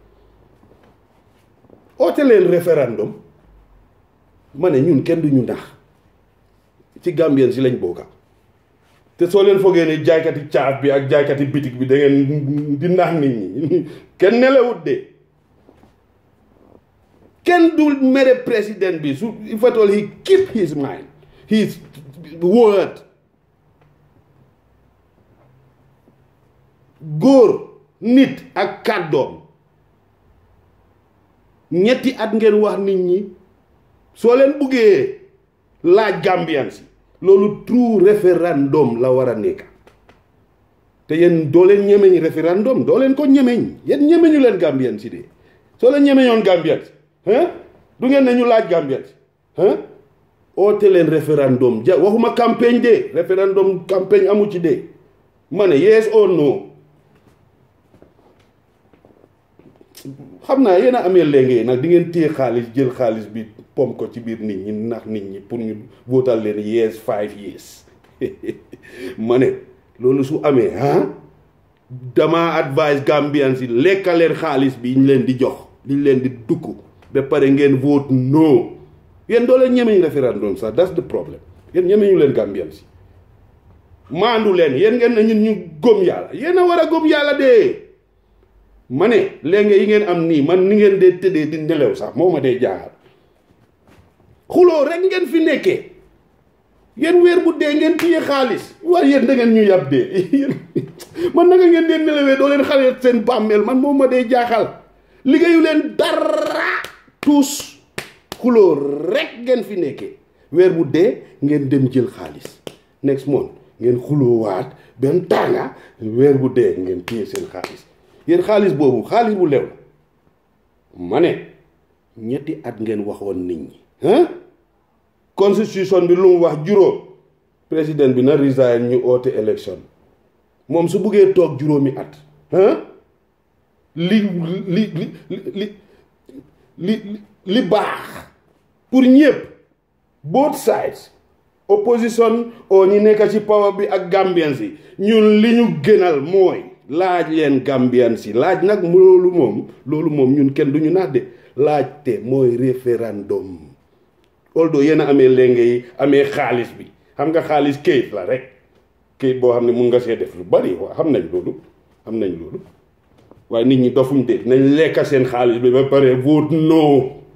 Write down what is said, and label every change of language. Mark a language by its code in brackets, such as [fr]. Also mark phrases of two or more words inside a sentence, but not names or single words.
[wo] oote leen référendum ma ne ñun kenn du ñu ndax ci Gambian si lañ bokka te soo leen foogee ne jaaykati caaf bi ak jaaykati bitik bi da ngeen di nax nit ñi kenn nelewut de kenn du mere président bi su [en] if at all he keep his mind his word [wo] góor nit ak kàddoom ñetti at ngeen wax nit ñi soo leen buggee laaj Gambian si loolu true référendum la war a nekk te yéen doo leen ñemeñ référendum doo leen ko ñemeñ yéen ñemeñu leen Gambian si de soo leen ñemeñoon Gambian si du ngeen ne ñu laaj Gambian si oote leen référendum waxuma [fr] campagne de référendum campagne [wo] amu ci de ma ne [en] yes or no [wo] xam naa yéen a amee léegi nag di ngeen téye xaalis jël xaalis bi pom ko ci biir nit ñi ndax nit ñi pour ñu votal leen yes 5 years ma ne loolu su amee dama advise Gambian si lekka leen xaalis bi ñu leen di jox liñ leen di dugg ba pare ngeen [en] vote no [wo] yéen doo leen ñemeñ référendum sax [en] that's the problem [wo] yéen ñemeñu leen Gambian si maandu leen yéen ngeen ne ñun ñu gëm yàlla yéen a war a gëm yàlla de ma ne léegi yi ngeen am nii man ni ngeen dee tëddee di nelew sax moo ma dee jaaxal xuloo rek ngeen fi nekkee yéen weer bu dee ngeen téye xaalis waaye yéen da ngeen ñu yab dee man naka ngeen dee nelewee doo leen xale seen bàmmeel man moo ma dee jaaxal liggéeyu leen dara tous xuloo rek ngeen fi nekkee weer bu dee ngeen dem jël xaalis [en] next month [wo] ngeen xuloo waat benn tànga weer bu dee ngeen téye seen xaalis yéen xaalis boobu xaalis bu lew ma ne ñetti at ngeen waxoon nit ñi constitution bi lu mu wax juróom président bi na resign ñu oote élection moom su buggee toog juróomi at li baax pour ñëpp [en] both sides opposition [wo] oo ñi nekk ci power bi ak Gambian si ñun li ñu gënal mooy laaj leen Gambian si laaj nag loolu moom ñun kenn duñu naat de laajte mooy référendum although yéen a amee léegi yi amee xaalis bi xam nga xaalis kayit la rek kayit boo xam ne mun nga see def lu bari waa xam nañ loolu waaye nit ñi dofuñ de nañ lekka seen xaalis bi ba pare [en] vote no